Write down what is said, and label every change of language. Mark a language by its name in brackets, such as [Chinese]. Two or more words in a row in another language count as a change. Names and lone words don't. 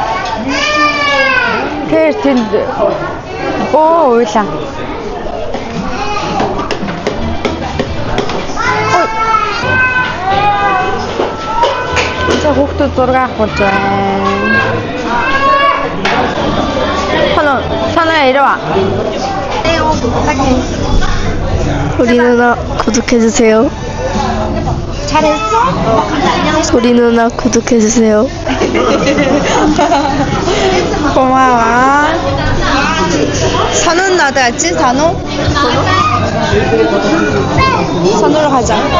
[Mongolian] Тэр тэнд уйлаа. За хүүхдүүд зураг авах байна. [Korean] 선우야 이리 와. 우리 누나 구독해주세요. 잘했어? 우리 누나 구독해주세요. 고마워. 선우는 어디 갔지? 선우? 선우로 가자.